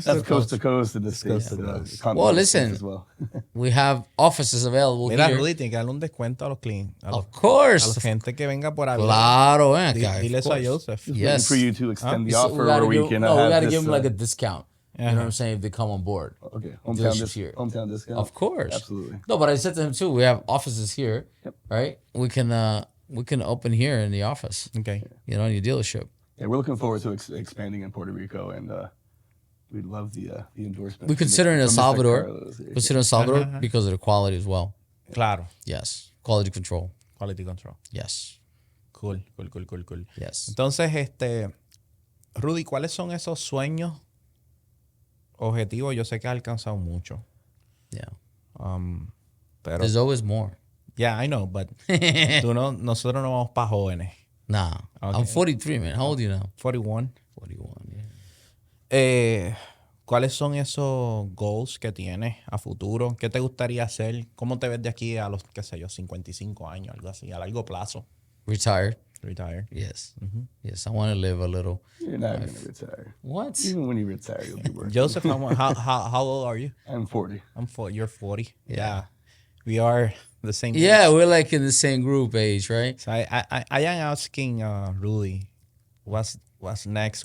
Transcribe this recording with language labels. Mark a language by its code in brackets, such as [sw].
[en] That's coast to coast in the States. Well, listen, we have offices available [es] Mira, [en] here. [es] Rudy, tiene que darle un descuento a los clientes. [en] Of course. [es] A la gente que venga por ahí. Claro, man. Dile eso a Joseph. [en] Yes. For you to extend the offer, we or we can have we got to this, give them like a discount. You know what I'm saying? If they come on board. Okay. Hometown discount. Of course. Absolutely. No, but I said to him too, we have offices here, right? We can open here in the office. Okay. In your dealership. Yeah, we're looking forward to expanding in Puerto Rico, and we'd love the endorsement. We consider in El Salvador. Consider El Salvador because of the quality as well. [es] Claro. [en] Yes. Quality control. Quality control. Yes. Cool. Yes. [es] Entonces, Rudy, ¿cuáles son esos sueños, objetivos? Yo sé que has alcanzado mucho. Yeah. Pero, [en] there's always more. Yeah, I know, but [es] nosotros no vamos para jóvenes. [en] Nah. Okay. I'm 43, man. How old are you now? 41. 41, yeah. [es] ¿Cuáles son esos goals que tienes a futuro? ¿Qué te gustaría hacer? ¿Cómo te ves de aquí a los, qué sé yo, 55 años, algo así, a largo plazo? [en] Retired. Retire. Yes. Yes, I want to live a little. You're not going to retire. What? Even when you retire, you'll be working. Joseph, how old are you? I'm 40. I'm 40. You're 40. Yeah. We are the same Yeah, age. we're like in the same group age, right? So I am asking Rudy, what's next?